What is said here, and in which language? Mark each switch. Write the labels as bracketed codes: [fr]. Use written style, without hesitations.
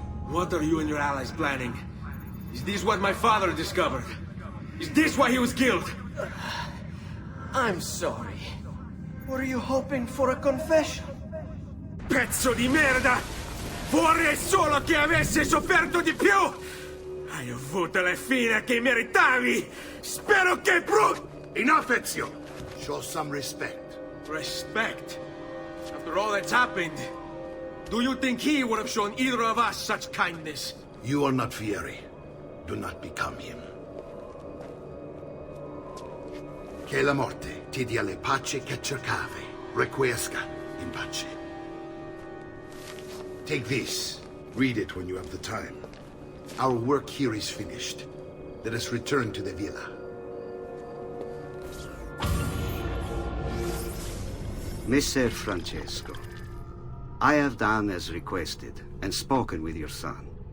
[en] What are you and your allies planning? Is this what my father discovered? Is this why he was killed? I'm sorry. Were you hoping for a confession? [it] Pezzo di merda! Vorrei solo che avesse sofferto di più! Hai avuto la fine che meritavi! Spero che [en] Enough, Ezio! Show some respect. Respect? After all that's happened, do you think he would have shown either of us such kindness? You are not Fieri. Do not become him. [it] Che la morte ti dia le pace che cercavi. [la] Requiesca in pace. [en] Take this. Read it when you have the time. Our work here is finished. Let us return to the villa. Messer Francesco, I have done as requested and spoken with your son.